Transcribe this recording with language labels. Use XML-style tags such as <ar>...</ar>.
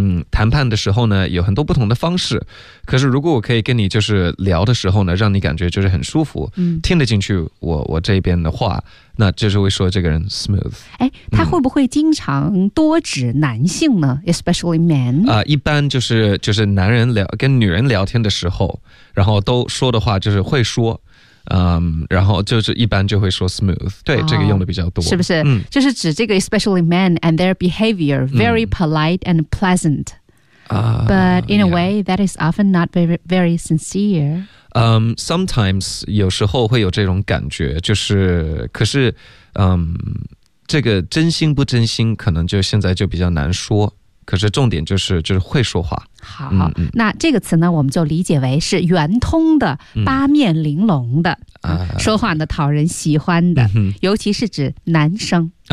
<zh>谈判的时候呢有很多不同的方式，可是如果我可以跟你就是聊的时候呢让你感觉就是很舒服、听得进去我这边的话，那就是会说这个人 smooth。哎，他会不会经常多指男性呢、</zh> <en>especially men？</en> <zh>一般就是男人聊跟女人聊天的时候，然后都说的话就是会说。然后就是一般就会说 smooth， 对、这个用的比较多，是不是、就是指这个</zh> <en>especially men and their behavior very polite and pleasant、but in a way that is often not very, very sincere、</en> <zh>sometimes 有时候会有这种感觉，就是可是、这个真心不真心可能就现在就比较难说，可是重点就是会说话。好、那这个词呢我们就理解为是圆通的、八面玲珑的、说话呢讨人喜欢的、尤其是指男生、</zh>